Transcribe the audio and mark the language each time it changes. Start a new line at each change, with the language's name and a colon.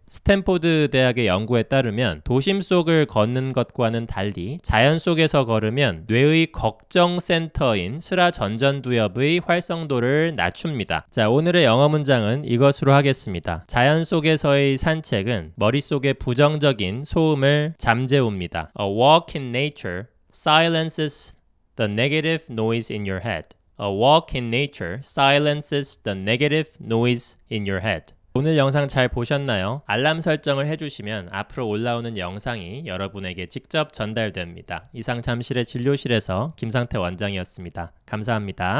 Korean: 스탠포드 대학의 연구에 따르면 도심 속을 걷는 것과는 달리 자연 속에서 걸으면 뇌의 걱정 센터인 스라 전전두엽의 활성도를 낮춥니다. 자, 오늘의 영어 문장은 이것으로 하겠습니다. 자연 속에서의 산책은 머릿속의 부정적인 소음을 잠재웁니다.
English: A walk in nature silences the negative noise in your head. A walk in nature silences the negative noise in your head.
Korean: 오늘 영상 잘 보셨나요? 알람 설정을 해주시면 앞으로 올라오는 영상이 여러분에게 직접 전달됩니다. 이상 잠실의 진료실에서 김상태 원장이었습니다. 감사합니다.